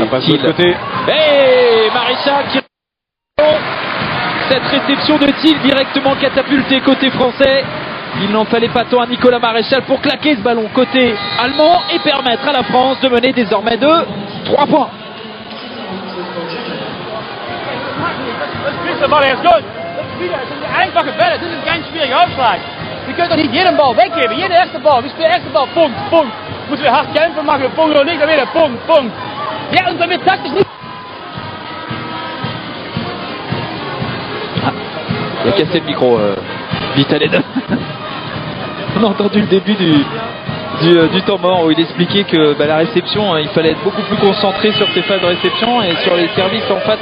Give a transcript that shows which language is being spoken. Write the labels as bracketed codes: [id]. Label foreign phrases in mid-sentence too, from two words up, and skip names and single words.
[fr] Ça passe de l'autre côté. Et Maréchal qui... Cette réception de Thiel directement catapultée côté français. Il n'en fallait pas tant à Nicolas Maréchal pour claquer ce ballon côté allemand et permettre à la France de mener désormais de 3 points. [nl] De bal is goed. [de] Einfache Bälle, das ist kein schwieriger Aufschlag. Wir können doch nicht jeden Ball weggeben, jede erste Ball. Wir spielen erste Ball, Punkt. Moeten wir hart kämpfen, machen wir Punkt oder nicht, dann wieder Punkt. Ja, und wenn wir taktisch nicht... [fr] Il a cassé le micro, Vitaled. On a entendu le début du temps mort où il expliquait que la réception, il fallait être beaucoup plus concentré sur ses phases de réception et sur les services en face.